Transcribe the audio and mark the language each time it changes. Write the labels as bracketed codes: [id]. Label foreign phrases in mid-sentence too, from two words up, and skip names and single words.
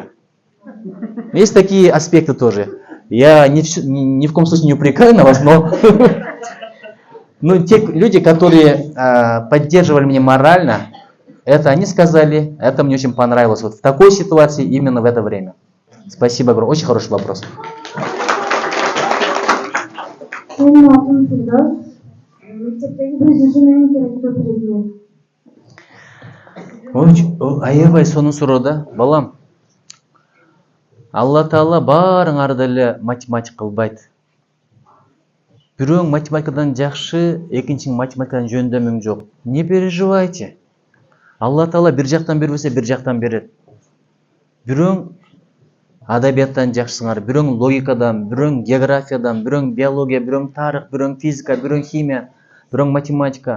[ru] Есть такие аспекты тоже. Я ни в коем случае не упрекаю на вас, но те люди, которые поддерживали меня морально, это они сказали, это мне очень понравилось. Вот в такой ситуации, именно в это время. Спасибо огромное. Очень хороший вопрос. [kk] Менің атым Фирдос. Мектептегі біріншінің ең керекті предмет. Аябай соны сұрады, балам. [ky] Алла Тағала барыңарды эле математик кылбайт. Бирөөң математикадан жакшы, экинчиң математикадан жөндөмүң жок. [ru] Не переживайте. [ky] Алла Тағала бир жактан бербесе, бир жактан берет. Бирөөң адабияттан жакшысыңар, бирөөң логикадан, бирөөң географиядан, бирөөң биология, бирөөң тарых, бирөөң физика, бирөөң химия, бирөөң математика.